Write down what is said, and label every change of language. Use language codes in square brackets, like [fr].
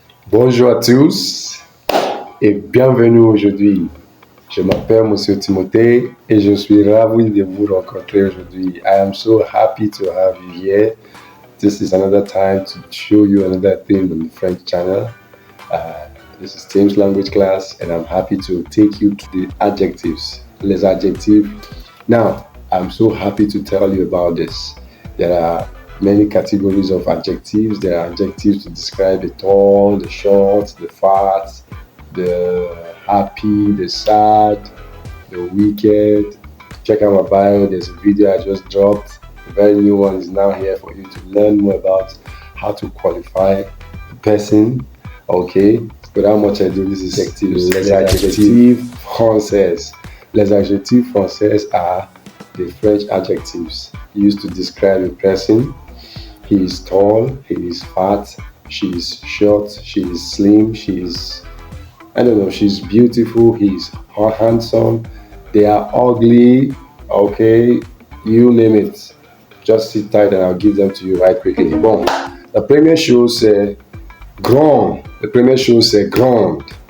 [fr] Bonjour à tous et bienvenue aujourd'hui. Je m'appelle Monsieur Timothée et je suis ravi de vous rencontrer aujourd'hui. [en] I am so happy to have you here. This is another time to show you another thing on the French channel. This is Tim's language class and I'm happy to take you to the adjectives. [fr] Les adjectives. [en] Now, I'm so happy to tell you about this. There are many categories of adjectives. There are adjectives to describe the tall, the short, the fat, the happy, the sad, the wicked. Check out my bio. There's a video I just dropped. A very new one is now here for you to learn more about how to qualify a person. Okay. Without much ado, this is adjectives. [fr] Les adjectifs français. Les adjectifs français [en] are the French adjectives used to describe a person. He is tall, he is fat, she is short, she is slim, she's beautiful, he's handsome, they are ugly, okay, you name it. Just sit tight and I'll give them to you right quickly. [fr] Bon, la première chose c'est grand. La première chose c'est grande.